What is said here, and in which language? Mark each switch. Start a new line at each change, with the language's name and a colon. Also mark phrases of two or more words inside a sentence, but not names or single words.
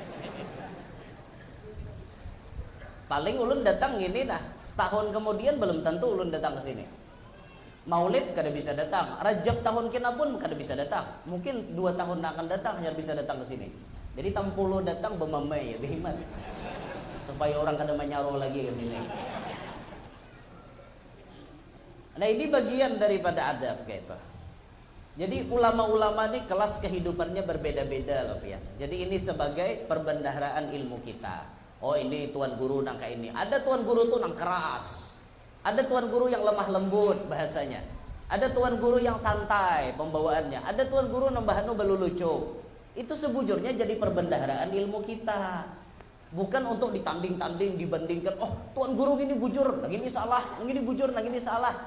Banjar: Paling ulun datang gini nah, setahun kemudian belum tentu ulun datang ke sini. Maulid kada bisa datang, Rajab tahun kena pun kada bisa datang. Mungkin 2 tahun akan datang hanya bisa datang ke sini. Jadi tampulo datang bemamai ya, behimat. Supaya orang kada menyaro lagi ke sini. Nah, ini bagian daripada adab kayak itu.
Indonesian: Jadi ulama-ulama ini kelas kehidupannya berbeda-beda loh ya. Jadi ini sebagai perbendaharaan ilmu kita. Oh,
Banjar: ini tuan guru nang kayak ini. Ada tuan guru tuh nang keras.
Indonesian: Ada tuan guru yang lemah lembut bahasanya. Ada tuan guru yang santai pembawaannya.
Banjar: Ada tuan guru nang bahanu belulucu. Itu sebujurnya jadi perbendaharaan ilmu kita. Bukan untuk ditanding-tanding, dibandingkan. Oh, tuan guru gini bujur, nah gini salah, gini bujur, nah gini salah.